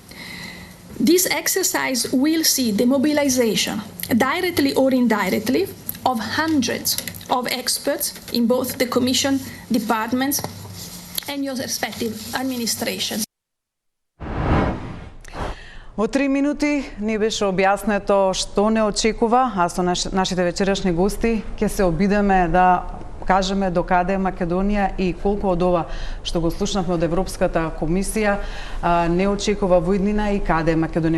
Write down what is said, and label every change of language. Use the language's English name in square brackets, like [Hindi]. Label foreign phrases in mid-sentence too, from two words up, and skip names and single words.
[English] This exercise will see the mobilization, directly or indirectly, of hundreds of experts in both the Commission departments and your respective administrations. [Macedonian] Во 3 минути ни беше објаснето што не очекува, а со нашите вечерашни гости ќе се обидеме да кажеме до каде е Македонија и колку од ова што го слушнавме од Европската комисија не очекува во иднина и каде е Македонија.